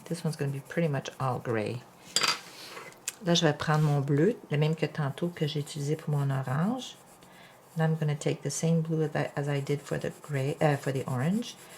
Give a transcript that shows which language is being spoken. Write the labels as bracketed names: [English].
[English] This one's going to be pretty much all gray. [French] Là, je vais prendre mon bleu, le même que tantôt que j'ai utilisé pour mon orange. [English] And I'm going to take the same blue as I did for the gray, for the orange.